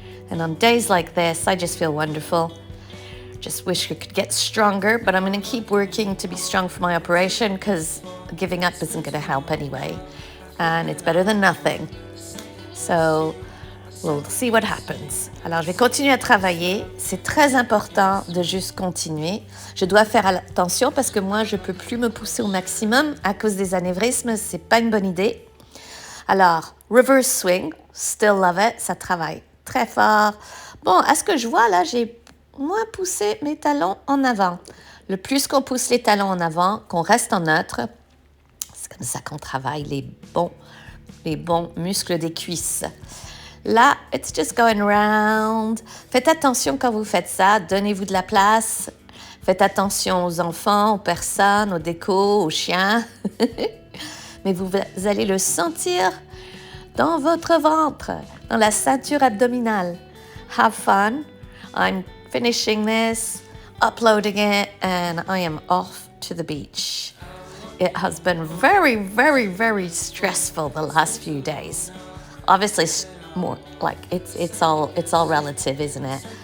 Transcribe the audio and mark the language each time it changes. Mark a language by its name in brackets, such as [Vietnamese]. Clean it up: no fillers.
[English] And on days like this, I just feel wonderful. Just wish I could get stronger, but I'm going to keep working to be strong for my operation because giving up isn't going to help anyway. And it's better than nothing. So we'll see what happens. [French] Alors, je vais continuer à travailler. C'est très important de juste continuer. Je dois faire attention parce que moi, je ne peux plus me pousser au maximum à cause des anévrismes. Ce n'est pas une bonne idée. Alors, [English] reverse swing, still love it, [French] ça travaille très fort. Bon, à ce que je vois là, j'ai moins poussé mes talons en avant. Le plus qu'on pousse les talons en avant, qu'on reste en neutre, c'est comme ça qu'on travaille les bons muscles des cuisses. Là, [English] it's just going round. [French] Faites attention quand vous faites ça, donnez-vous de la place. Faites attention aux enfants, aux personnes, aux décos, aux chiens. Mais vous allez le sentir dans votre ventre, dans la ceinture abdominale. [English] Have fun. I'm finishing this, uploading it, and I am off to the beach. It has been very, very, very stressful the last few days. Obviously, more like it's all relative, isn't it?